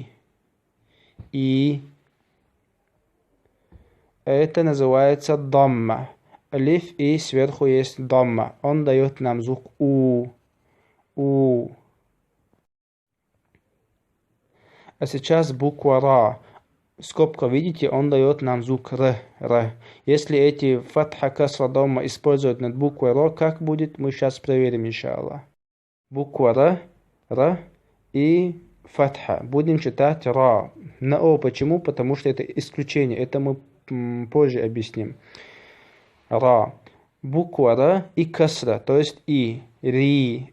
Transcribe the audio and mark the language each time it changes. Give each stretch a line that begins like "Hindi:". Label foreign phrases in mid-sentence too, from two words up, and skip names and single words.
Russian: И. Это называется дамма. Алиф и сверху есть дамма. Он дает нам звук у. У. А сейчас буква ра. Скобка, видите, он дает нам звук р. Если эти фатха, касра, дамма использовать над буквой р, как будет, мы сейчас проверим, иншаллах. Буква р и фатха. Будем читать ра. На о. Почему? Потому что это исключение. Это мы позже объясним. Ра. Буква р и касра, то есть и. Ри.